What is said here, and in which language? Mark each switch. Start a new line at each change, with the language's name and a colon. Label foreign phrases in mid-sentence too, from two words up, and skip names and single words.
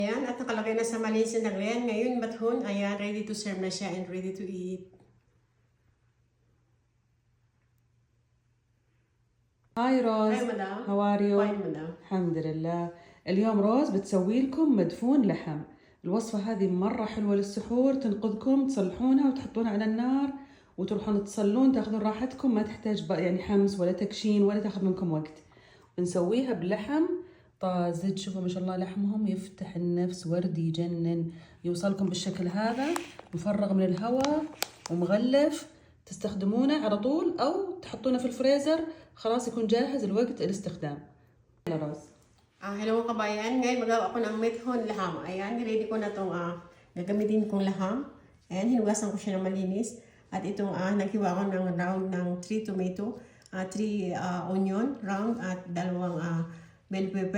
Filipino: Ayan, at nakalagay na sa malinis na lagyan. Ngayon, bathon, ayan,
English: ready to serve
Filipino: na siya
English: and ready to eat.
Arabic: هاي روز.
English: Hi, madam. How are you? Fine, madam.
Arabic: الحمد لله. اليوم روز بتسوي لكم مدفون لحم. الوصفة هذه مرة حلوة للسحور، تنقذكم، تصلحونها وتحطونها على النار وتروحون تصلون، تاخذون راحتكم، ما تحتاج يعني حمص ولا تكشين ولا تاخذ منكم وقت. بنسويها بلحم طازج. شوفوا ما شاء الله لحمهم يفتح النفس، وردي يجنن. يوصلكم بالشكل هذا مفرغ من الهواء ومغلف، تستخدمونه على طول او تحطونه في الفريزر، خلاص يكون جاهز الوقت الاستخدام. يلا روز.
Filipino: Hello kabayan, ngayon magawa ako ng
Arabic: مدفون لحم.
Filipino: Ayan, ready ko na itong gagamitin kong laham. Ayan, hinugasan ko siya ng malinis. At itong naghiwa ko ng round ng 3 tomato, 3
English: onion round
Filipino: at 2
English: bell pepper.